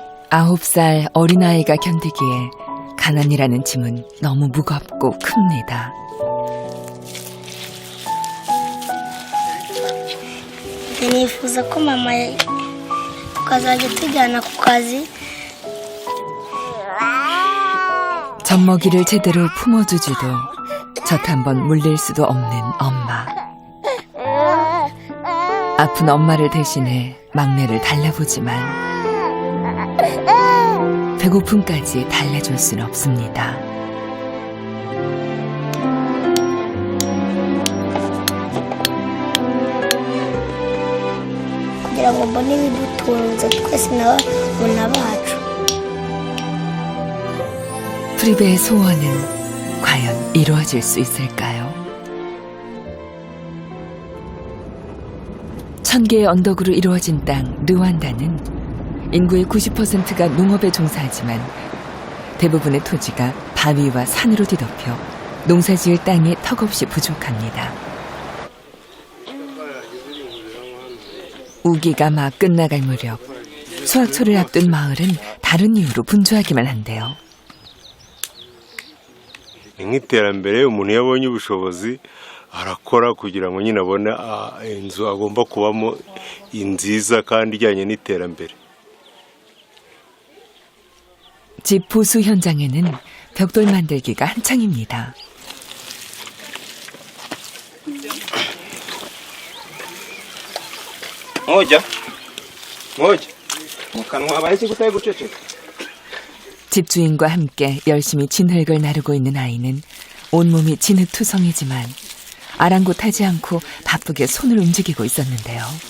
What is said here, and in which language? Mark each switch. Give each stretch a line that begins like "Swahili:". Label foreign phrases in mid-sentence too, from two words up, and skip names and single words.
Korean: 9살 어린아이가 견디기에 가난이라는 짐은 너무 mugov고 큽니다.
Kinyarwanda: nifuza ko mama tukazajya tujyana ku kazi.
Korean: 젖먹이를 제대로 품어주지도 젖 한번 물릴 수도 없는 엄마. 아픈 엄마를 대신해 막내를 달래보지만 배고픔까지 달래줄 순 없습니다.
Kinyarwanda: kugira ngo mbone ibidutunze twese n'abana bacu.
Korean: 프리베의 소원은 과연 이루어질 수 있을까요? 1000개의 언덕으로 이루어진 땅 르완다는 인구의 90%가 농업에 종사하지만 대부분의 토지가 바위와 산으로 뒤덮여 농사지을 땅이 턱없이 부족합니다. 우기가 막 끝나갈 무렵 수확철을 앞둔 마을은 다른 이유로 분주하기만 한데요.
Kinyarwanda: nk'iterambere umuntu yabonye ubushobozi arakora kugira ngo nyine abone inzu agomba kubamo nziza kandi ijyanye n'iterambere.
Korean: 집 보수 현장에는 벽돌 만들기가 한창입니다. 집주인과 함께 열심히 진흙을 나르고 있는 아이는 온몸이 진흙투성이지만 아랑곳하지 않고 바쁘게 손을 움직이고 있었는데요.